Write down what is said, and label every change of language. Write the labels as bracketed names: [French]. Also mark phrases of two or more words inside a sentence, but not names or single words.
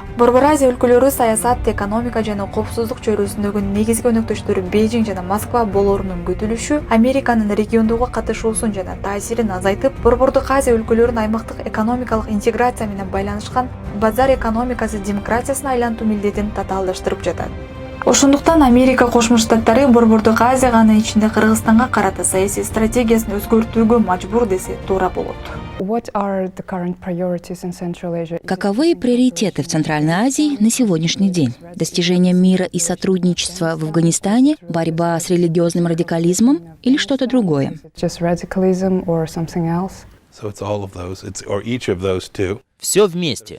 [Kyrgyz] Борбор Азия өлкөлөрү саясат, экономика жана коопсуздук чөйрөсүндөгү негизги өнөктөштөрү Бейжиң жана Москва болоорунун күтүлүшү Американын региондогу катышуусун жана таасирин азайтып, Борбордук Азия өлкөлөрүнүн аймактык экономикалык интеграция менен байланышкан базар экономикасы демократиясына айлантуу милдетин татаалдаштырып жатат. Ошондуктан Америка Кошмо Штаттары Борбордук Азияга, анын ичинде Кыргызстанга карата саясий стратегиясын өзгөртүүгө мажбур десе туура болот. [Russian] Каковы приоритеты в Центральной Азии на сегодняшний день? Достижение мира и сотрудничества в Афганистане, борьба с религиозным радикализмом или что-то другое? Все вместе.